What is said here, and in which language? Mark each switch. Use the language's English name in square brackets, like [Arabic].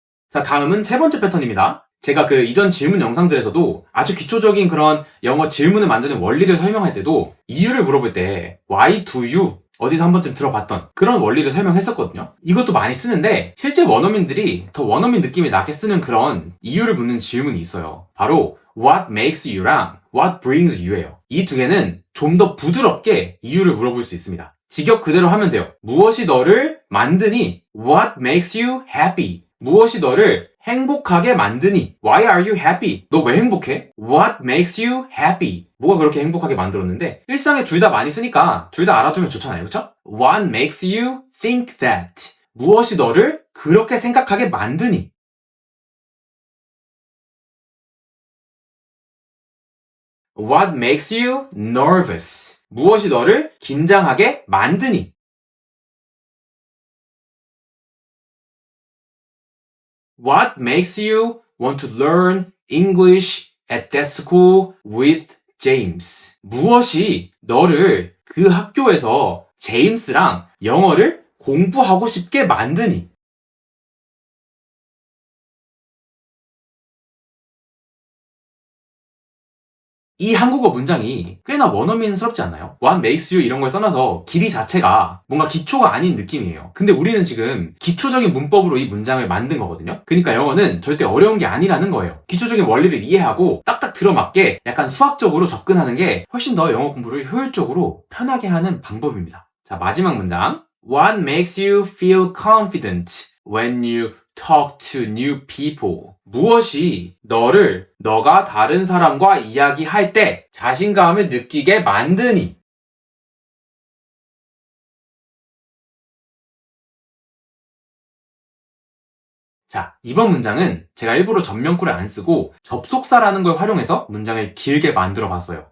[Korean] 자, 다음은 세 번째 패턴입니다. 제가 그 이전 질문 영상들에서도 아주 기초적인 그런 영어 질문을 만드는 원리를 설명할 때도 이유를 물어볼 때 [English] Why do you? [Korean] 어디서 한 번쯤 들어봤던 그런 원리를 설명했었거든요. 이것도 많이 쓰는데 실제 원어민들이 더 원어민 느낌이 나게 쓰는 그런 이유를 묻는 질문이 있어요. 바로 [English] What makes you랑 What brings you예요. [Korean] 이 두 개는 좀 더 부드럽게 이유를 물어볼 수 있습니다. 직역 그대로 하면 돼요. 무엇이 너를 만드니? [English] What makes you happy? [Korean] 무엇이 너를 행복하게 만드니? [English] Why are you happy? [Korean] 너 왜 행복해? [English] What makes you happy? [Korean] 뭐가 그렇게 행복하게 만들었는데 일상에 둘 다 많이 쓰니까 둘 다 알아두면 좋잖아요. 그쵸? [English] What makes you think that? [Korean] 무엇이 너를 그렇게 생각하게 만드니? [English] What makes you nervous? [Korean] 무엇이 너를 긴장하게 만드니? [English] What makes you want to learn English at that school with James. [Korean] 무엇이 너를 그 학교에서 제임스랑 영어를 공부하고 싶게 만드니? 이 한국어 문장이 꽤나 원어민스럽지 않나요? [English] What makes you [Korean] 이런 걸 떠나서 길이 자체가 뭔가 기초가 아닌 느낌이에요. 근데 우리는 지금 기초적인 문법으로 이 문장을 만든 거거든요. 그러니까 영어는 절대 어려운 게 아니라는 거예요. 기초적인 원리를 이해하고 딱딱 들어맞게 약간 수학적으로 접근하는 게 훨씬 더 영어 공부를 효율적으로 편하게 하는 방법입니다. 자, 마지막 문장. [English] What makes you feel confident when you talk to new people? [Korean] 무엇이 너가 다른 사람과 이야기할 때 자신감을 느끼게 만드니? 자, 이번 문장은 제가 일부러 전면구를 안 쓰고 접속사라는 걸 활용해서 문장을 길게 만들어 봤어요.